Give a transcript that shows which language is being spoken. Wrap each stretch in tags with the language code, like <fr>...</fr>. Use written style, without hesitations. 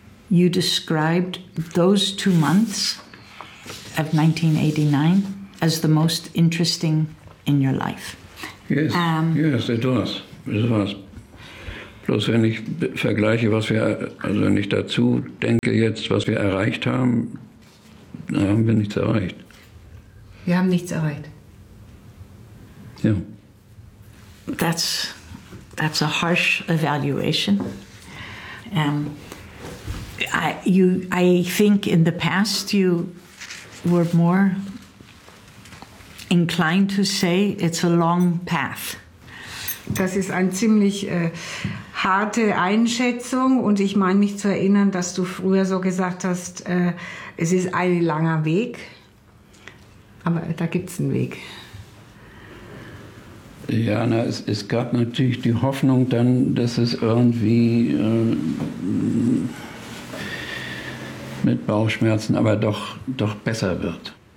<en>you described those 2 months of 1989 as the most interesting in your life. Yes, yes, it was. It was.</en> <de>Bloß wenn ich vergleiche, was wir, also wenn ich dazu denke jetzt, was wir erreicht haben, dann haben wir nichts erreicht. Wir haben nichts erreicht. Ja.</de> <en>That's a harsh evaluation. I think in the past you were more inclined to say it's a long path.</en> <de>Das ist eine ziemlich harte Einschätzung und ich meine mich zu erinnern, dass du früher so gesagt hast, es ist ein langer Weg, aber da gibt's einen Weg. Ja, na, es gab natürlich die Hoffnung dann, dass es irgendwie mit Bauchschmerzen aber doch besser wird.</de>